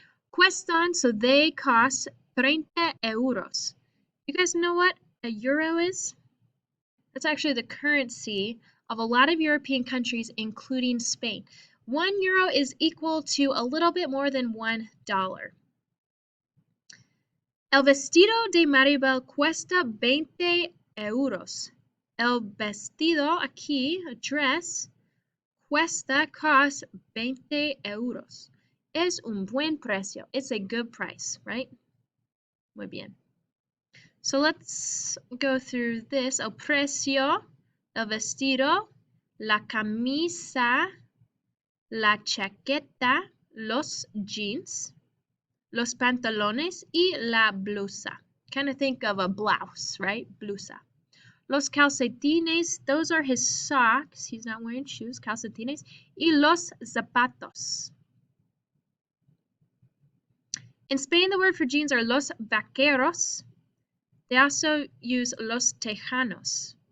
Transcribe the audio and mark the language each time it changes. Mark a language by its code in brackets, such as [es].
[en] Cuestan, so they cost 30 euros. You guys know what a euro is? That's actually the currency of a lot of European countries, including Spain. 1 euro is equal to a little bit more than $1. [es] El vestido de Maribel cuesta 20 euros. El vestido aquí, [en] a dress, [es] cuesta, cost 20 euros. Es un buen precio. [en] It's a good price, right? [es] Muy bien. [en] So let's go through this. [es] El precio, el vestido, la camisa, la chaqueta, los jeans, los pantalones y la blusa. [en] Kind of think of a blouse, right? Blusa. [es] Los calcetines, [en] those are his socks. He's not wearing shoes. Calcetines. [es] Y los zapatos. [en] In Spain, the word for jeans are [es] los vaqueros. [en] They also use [es] los tejanos.